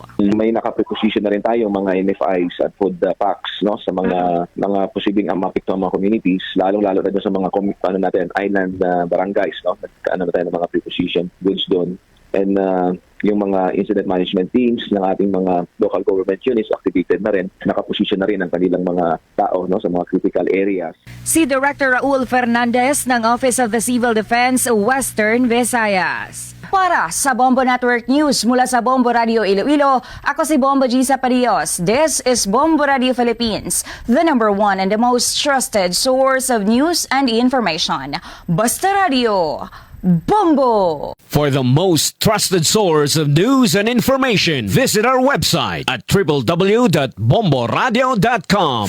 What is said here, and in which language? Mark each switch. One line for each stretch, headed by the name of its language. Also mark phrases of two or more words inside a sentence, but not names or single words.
Filipino: May nakapreposition na rin tayo mga NFIs at
English: food packs
Filipino: no sa mga posibleng mapektuhang mga communities, lalong-lalo na sa mga
English: island barangays
Filipino: no. Nagkaano na tayo ng mga
English: preposition goods
Filipino: doon. And yung mga
English: incident management teams
Filipino: ng ating mga
English: local government units activated
Filipino: na rin, nakaposisyon na rin ang kanilang mga tao no sa mga
English: critical areas.
Filipino: Si Director Raul Fernandez ng Office of the Civil Defense Western Visayas. Para sa Bombo Network News mula sa Bombo Radio Iloilo, ako si Bombo Gisa Parios.
English: This is Bombo Radio Philippines, the #1 and the most trusted source of news and information. Basta Radio, Bombo! For the most trusted source of news and information, visit our website at www.bomboradio.com.